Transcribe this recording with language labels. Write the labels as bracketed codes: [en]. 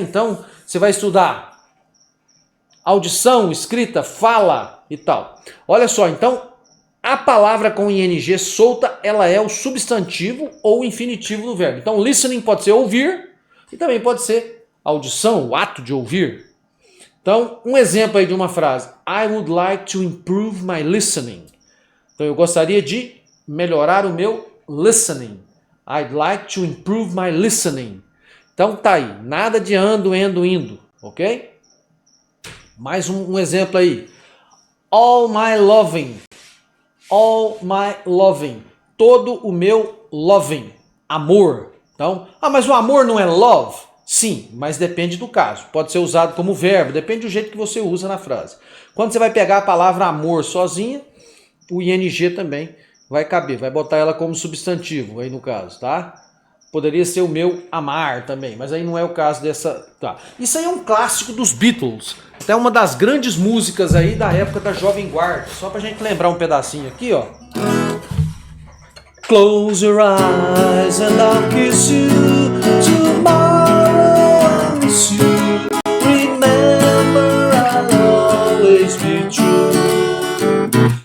[pt] Então você vai estudar audição, escrita, fala e tal. Olha só, então a palavra com ing solta, ela é o substantivo ou o infinitivo do verbo. Então listening pode ser ouvir e também pode ser audição, o ato de ouvir. Então, um exemplo aí de uma frase. [en] I would like to improve my listening. [pt] Então, eu gostaria de melhorar o meu listening. [en] I'd like to improve my listening. [pt] Então, tá aí. Nada de ando, endo, indo. Ok? Mais um exemplo aí. [en] All my loving. All my loving. [pt] Todo o meu loving. Amor. Então, mas o amor não é love? Sim, mas depende do caso. Pode ser usado como verbo, depende do jeito que você usa na frase. Quando você vai pegar a palavra amor sozinha, o ing também vai caber, vai botar ela como substantivo aí no caso, tá? Poderia ser o meu amar também, mas aí não é o caso dessa... Tá. Isso aí é um clássico dos Beatles. Até uma das grandes músicas aí da época da Jovem Guarda. Só pra gente lembrar um pedacinho aqui, ó. [en] Close your eyes and I'll kiss you. Tomorrow I'll miss you. Remember I'll always be true.